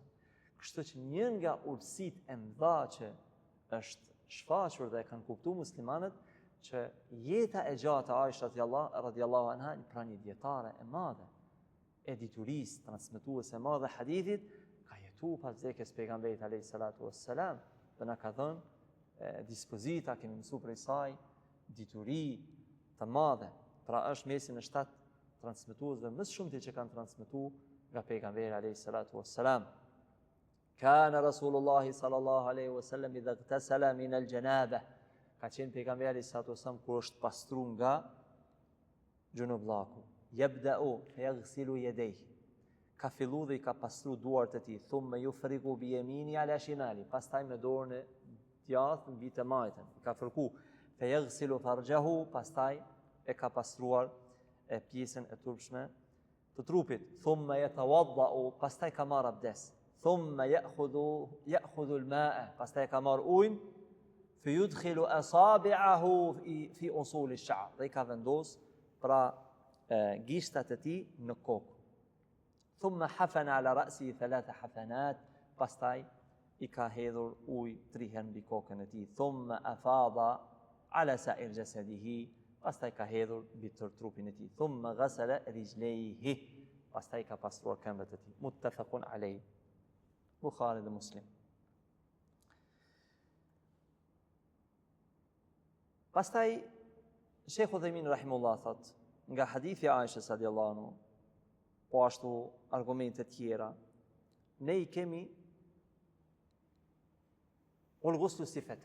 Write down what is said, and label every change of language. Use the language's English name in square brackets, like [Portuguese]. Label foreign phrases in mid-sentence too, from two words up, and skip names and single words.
[Albanian] Kështu që një nga urtësitë e mëdha që është shfaqur dhe e kanë kuptuar muslimanët, që jeta e gjatë e Aisha [Arabic] رضي الله عنها, [Albanian] pra një dietare e madhe e diturisë, transmetuese e madhe hadithit, ka jetuar pas vdekjes pejgamberit [Arabic] عليه الصلاة والسلام [Albanian] dhe na ka dhënë dispozita, kemi mësuar prej saj dituri të madhe. Pra është mesin e 7 transmetuesve më shumë që kanë transmetuar nga pejgamberi [Arabic] عليه الصلاة والسلام. كان رسول الله صلى الله عليه وسلم إذا اغتسل من الجنابة. [Albanian] Ka qenë pejgamberi [Arabic] صلى الله عليه وسلم [Albanian] kur është pastruar nga gjunullaku. [Arabic] يبدأ يغسل يديه. [Albanian] Ka fillu dhe i ka pastru duart e tij, [Arabic] ثم يفرغ بيميني على شمالي, [Albanian] pastaj me dorën e djathtë mbi të majtën. Ka fërku [Arabic] فيغسل فرجه, [Albanian] pastaj e ka pastruar pjesën e turpshme të trupit. [Arabic] ثم يتوضأ, [Albanian] pastaj ka marrë abdes. [Arabic] ثم يأخذ الماء, [Albanian] pastaj ka marrë ujin, [Arabic] فيدخل أصابعه في أصول الشعر, [Albanian] dhe i ka vendos pra gishtat e tij në kokë. [Arabic] ثم حفن على رأسه 3 حفنات, [Albanian] pastaj i ka hedhur ujë 3 herë mbi kokën e tij. [Arabic] ثم أفاض على سائر جسده, [Albanian] pastaj ka hedhur mbi tërë trupin e tij. [Arabic] ثم غسل رجليه, [Albanian] pastaj ka pastruar këmbët e tij. [Arabic] متفق عليه. Bukhari dhe Muslim. [Albanian] Pastaj Sheikh Udhaymin rahimullah thot, nga hadithi Aishës [Arabic] رضي الله عنه, [Albanian] po ashtu argumente tjera, ne i kemi [Arabic] الغسل صفة.